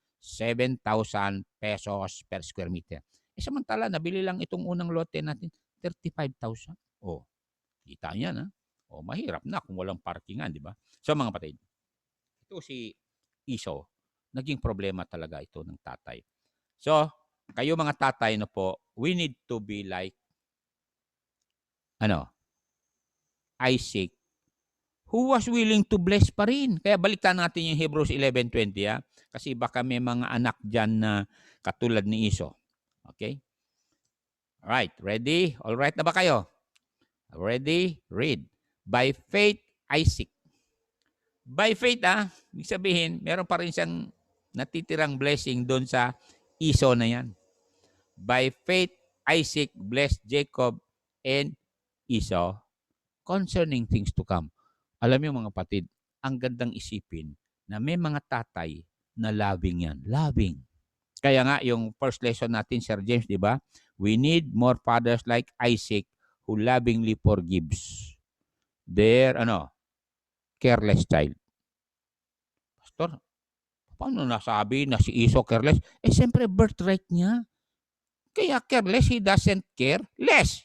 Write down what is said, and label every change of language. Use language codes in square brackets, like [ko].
[tl] 7,000 pesos per square meter. Samantala, nabili lang itong unang lote natin, 35,000. Kita niyan, ha? Mahirap na kung walang parkingan, di ba? So, mga kapatid, ito si Iso, naging problema talaga ito ng tatay. [en] So, [tl] kayo mga tatay po, [en] we need to be like Isaac, who was willing to bless [tl] pa rin. Kaya balikan natin yung Hebrews 11:20, kasi baka may mga anak dyan na katulad ni Iso. [en] Okay? Alright, ready? [tl] Alright na ba kayo? Ready? Read. [en] By faith, Isaac. By faith, [tl] ibig sabihin, meron pa rin siyang natitirang blessing doon sa Iso na yan. [en] By faith, Isaac blessed Jacob and Esau concerning things to come. [tl] Alam niyo mga kapatid, ang gandang isipin na may mga tatay na loving yan. Loving. Kaya nga, yung first lesson natin, Sir James, di ba? [en] We need more fathers like Isaac who lovingly forgives their, careless child. [tl] Pastor, paano nasabi na si Esau careless? Siyempre, birthright niya. Kaya careless, [en] he doesn't care less.